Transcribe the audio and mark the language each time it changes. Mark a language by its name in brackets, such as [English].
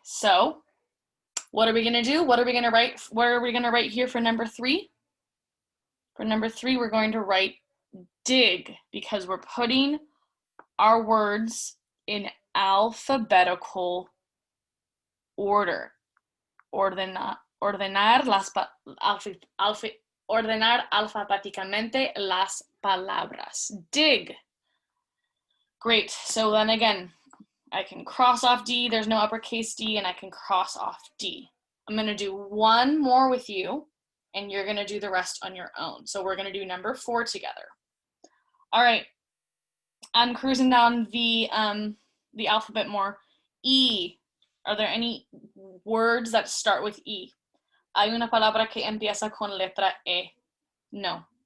[English] So, what are we going to do? What are we going to write? Where are we going to write here for number 3? For number 3, we're going to write dig because we're putting our words in alphabetical order. [Spanish] Ordenar alfabéticamente las palabras. [English] Dig. Great. So then again, I can cross off D. There's no uppercase D, and I can cross off D. I'm going to do one more with you, and you're going to do the rest on your own. So we're going to do number 4 together. All right. I'm cruising down the alphabet more. E. Are there any words that start with E? [Spanish] Hay una palabra que empieza con letra E. No.